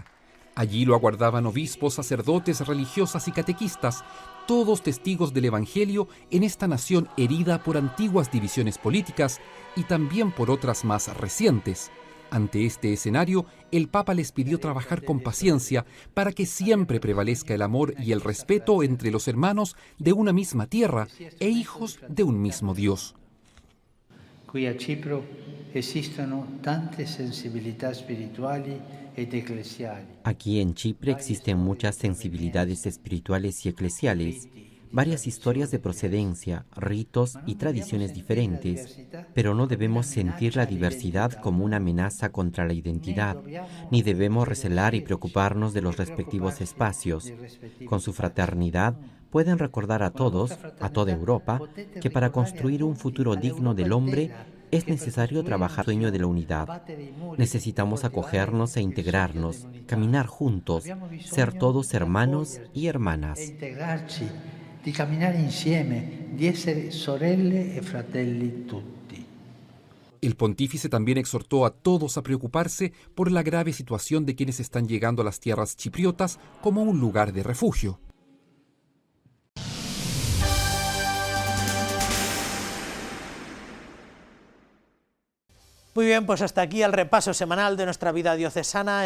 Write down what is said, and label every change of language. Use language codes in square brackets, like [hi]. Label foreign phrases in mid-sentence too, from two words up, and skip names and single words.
[es] Allí lo aguardaban obispos, sacerdotes, religiosas y catequistas, todos testigos del Evangelio en esta nación herida por antiguas divisiones políticas y también por otras más recientes. Ante este escenario, el Papa les pidió trabajar con paciencia para que siempre prevalezca el amor y el respeto entre los hermanos de una misma tierra e hijos de un mismo Dios. [it] Qui a Cipro esistono tante sensibilità spirituali ed eclesiali. [es] Aquí en Chipre existen muchas sensibilidades espirituales y eclesiales, varias historias de procedencia, ritos y tradiciones diferentes, pero no debemos sentir la diversidad como una amenaza contra la identidad, ni debemos recelar y preocuparnos de los respectivos espacios. Con su fraternidad, pueden recordar a todos, a toda Europa, que para construir un futuro digno del hombre es necesario trabajar el sueño de la unidad. Necesitamos acogernos e integrarnos, caminar juntos, ser todos hermanos y hermanas. [it] Di camminare insieme, di essere sorelle e fratelli tutti. [es] El pontífice también exhortó a todos a preocuparse por la grave situación de quienes están llegando a las tierras chipriotas como un lugar de refugio. Muy bien, pues hasta aquí el repaso semanal de nuestra vida diocesana.